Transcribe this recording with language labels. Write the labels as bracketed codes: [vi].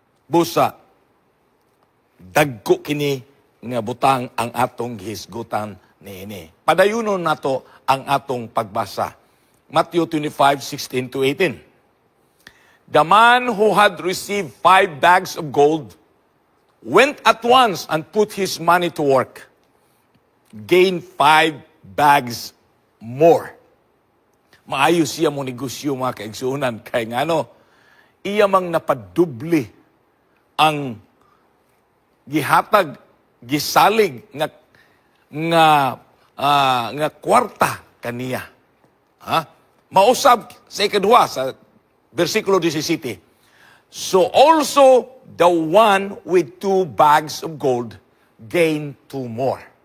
[ceb] Busa, dagko kini nga butang ang atong gihisgutan niini. Padayunon nato ang atong pagbasa. [en] Matthew 25:16-18. The man who had received 5 bags of gold went at once and put his money to work, gained 5 bags more. [ceb] Maayo siya mo negosyo mga kaigsuunan. Kaya nga iya mang napadubli ang gihatag, gisalig nga kwarta kaniya. Mausab sa ikaduha sa versikulo 17. [en] So also the one with 2 bags of gold gained 2 more.